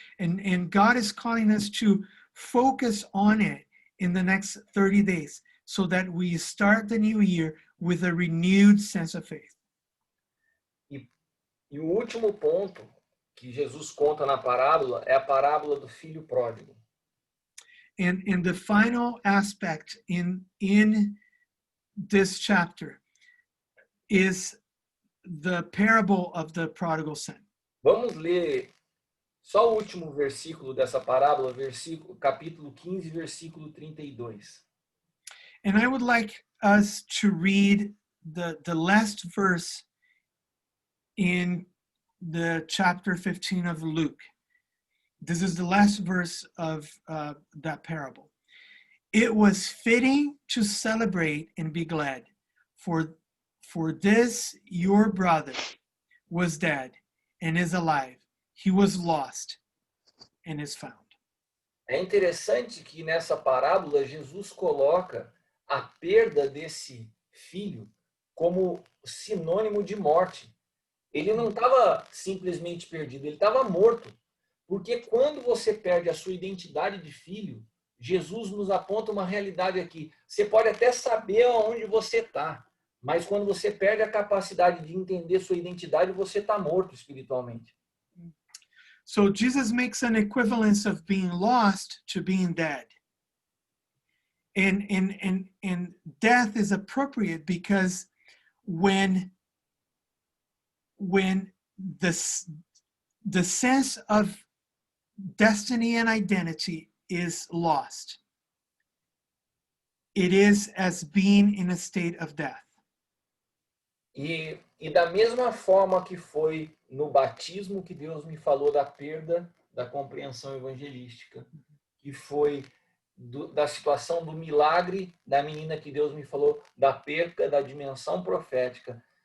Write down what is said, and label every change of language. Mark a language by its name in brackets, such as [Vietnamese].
[English] And God is calling us to focus on it in the next 30 days so that we start the new year with a renewed sense of faith. [Portuguese] E o último ponto que Jesus conta na parábola é a parábola do filho pródigo. [English] And the final aspect in this chapter is the parable of the prodigal son. [Portuguese] Vamos ler só o último versículo dessa parábola, capítulo 15, versículo 32. [English] And I would like us to read the last verse in the chapter 15 of Luke. This is the last verse of that parable. It was fitting to celebrate and be glad, for this your brother was dead and is alive. He was lost and is found. [Portuguese] É interessante que nessa parábola Jesus coloca a perda desse filho como sinônimo de morte. Ele não estava simplesmente perdido, ele estava morto. Porque quando você perde a sua identidade de filho, Jesus nos aponta uma realidade aqui. Você pode até saber onde você está, mas quando você perde a capacidade de entender sua identidade, você está morto espiritualmente. So Jesus makes an equivalence of being lost to being dead. And death is appropriate because when the sense of destiny and identity is lost, it is as being in a state of death. E da mesma forma que foi no batismo que Deus me falou da perda da compreensão evangelística, que foi da situação do milagre da menina que Deus me falou da perca da dimensão profética.